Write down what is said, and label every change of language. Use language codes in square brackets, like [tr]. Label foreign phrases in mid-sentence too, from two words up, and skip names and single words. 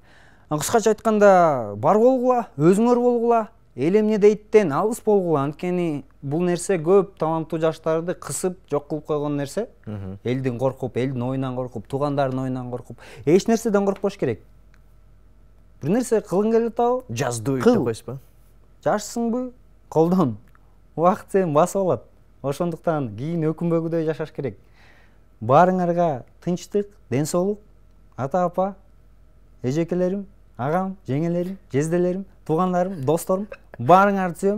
[ky] Кыскача айтканда, бар болгула, өзүңөр болгула, эл эмне дейттен алыс болгула. Анткени бул нерсе көп таланттуу жаштарды кысып жок кылып койгон нерсе. Элдин коркуп, элдин оюнан коркуп, туугандардын оюнан коркуп, эч нерседен коркпош керек. Бир нерсе кылгың келип атабы? [en] Just do it [ky] деп койсузбу? жашсыңбы колдон, убакыт сени басып алат. Ошондуктан кийин өкүнбөгүдөй жашаш керек. Баарыңарга тынчтык, ден соолук, ата апа, эжекелерим, агам, жеңелерим, жезделерим, туугандарым, досторум, баарыңарды сүйөм.